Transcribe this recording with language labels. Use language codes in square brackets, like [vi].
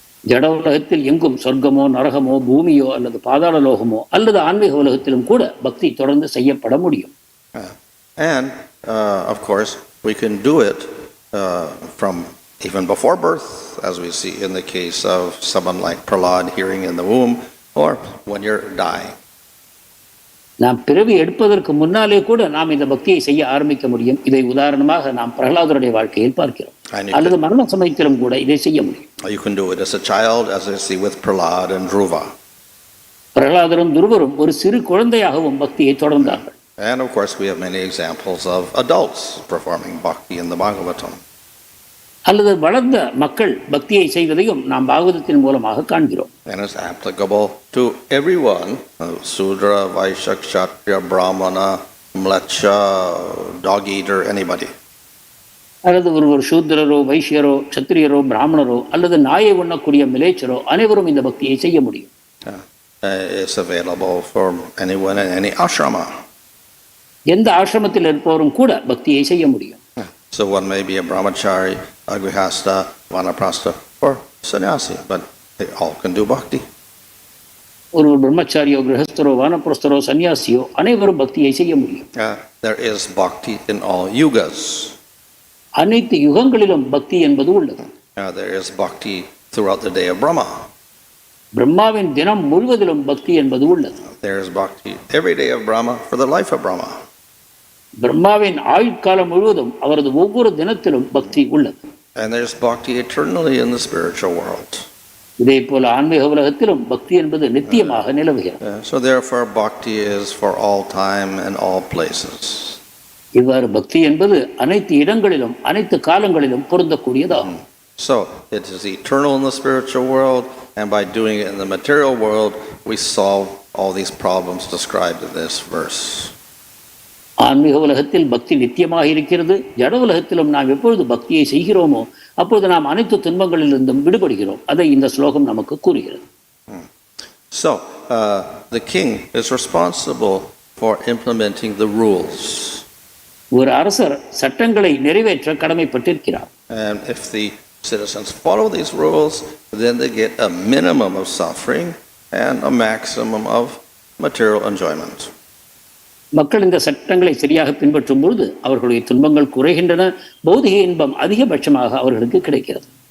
[ta] ஜட உலகத்தில் எங்கும் சொர்க்கமோ நரகமோ பூமியோ அல்லது பாதாள லோகமோ அல்லது ஆன்மீக உலகத்திலும் கூட பக்தி தொடர்ந்து செய்யப்பட முடியும். [en] And of course we can do it from even before birth, as we see in the case of someone like Prahlad hearing in the womb, or when you're dying. [ta] நாம் பிறவி எடுப்பதற்கு முன்னாலே கூட நாம் இந்த பக்தியை செய்ய ஆரம்பிக்க முடியும். இதை உதாரணமாக நாம் பிரகலாதருடைய வாழ்க்கையில் பார்க்கிறோம். அல்லது மரண சமயத்திலும் கூட இதை செய்ய முடியும். [en] You can do it as a child, as I see with Prahlad and Dhruva. [ta] பிரகலாதரும் துருவரும் ஒரு சிறு குழந்தையாகவும் பக்தியை தொடர்ந்தார்கள். [en] And of course we have many examples of adults performing bhakti in the Bhagavatam. [ta] அல்லது வளர்ந்த மக்கள் பக்தியை செய்வதையும் நாம் பாகவதத்தின் மூலமாக காண்கிறோம். [en] And it's applicable to everyone, Sudra, Vaishya, Kshatriya, Brahmana, Mleccha, dog eater, anybody. [ta] அல்லது ஒருவர் சூத்திரரோ வைஷ்யரோ சத்திரியரோ பிராமணரோ அல்லது நாயை உண்ணக்கூடிய மிலேச்சரோ அனைவரும் இந்த பக்தியை செய்ய முடியும். [en] It's available for anyone in any ashrama. [ta] எந்த ஆசிரமத்தில் இருப்பவரும் கூட பக்தியை செய்ய முடியும். [en] So one may be a brahmachari, a grihastha, vanaprastha, or sannyasi, but they all can do bhakti. [ta] ஒருவர் பிரம்மச்சாரியோ கிரகஸ்தரோ வானப்பிரஸ்தரோ சன்னியாசியோ அனைவரும் பக்தியை செய்ய முடியும். [en] There is bhakti in all yugas. [ta] அனைத்து யுகங்களிலும் பக்தி என்பது உள்ளது. [en] There is bhakti throughout the day of Brahma. [ta] பிரம்மாவின் தினம் முழுவதிலும் பக்தி என்பது உள்ளது. [en] There is bhakti every day of Brahma for the life of Brahma. [ta] பிரம்மாவின் ஆயுட்காலம் முழுவதும் அவரது ஒவ்வொரு தினத்திலும் பக்தி உள்ளது. [en] And there is bhakti eternally in the spiritual world. [ta] இதே போல ஆன்மீக உலகத்திலும் பக்தி என்பது நித்தியமாக நிலவுகிறது. [en] So therefore bhakti is for all time and all places. [ta] இவ்வாறு பக்தி என்பது அனைத்து இடங்களிலும் அனைத்து காலங்களிலும் பொருந்தக்கூடியதாகும். [en] So it is eternal in the spiritual world, and by doing it in the material world we solve all these problems described in this verse. [ta] ஆன்மீக உலகத்தில் பக்தி நித்தியமாக இருக்கிறது. ஜட உலகத்திலும் நாம் எப்பொழுது பக்தியை செய்கிறோமோ அப்பொழுது நாம் அனைத்து துன்பங்களிலிருந்தும் விடுபடுகிறோம். அதை இந்த ஸ்லோகம் நமக்கு கூறுகிறது. [en] So the king is responsible for implementing the rules. [ta] ஒரு அரசர் சட்டங்களை நிறைவேற்ற கடமைப்பட்டிருக்கிறார். [en] And if the citizens follow these rules, then they get a minimum of suffering and a maximum of material enjoyment. [ta] மக்கள் இந்த சட்டங்களை சரியாக பின்பற்றும் பொழுது அவர்களுடைய துன்பங்கள் குறைகின்றன, பௌதிக இன்பம் அதிகபட்சமாக அவர்களுக்கு கிடைக்கிறது.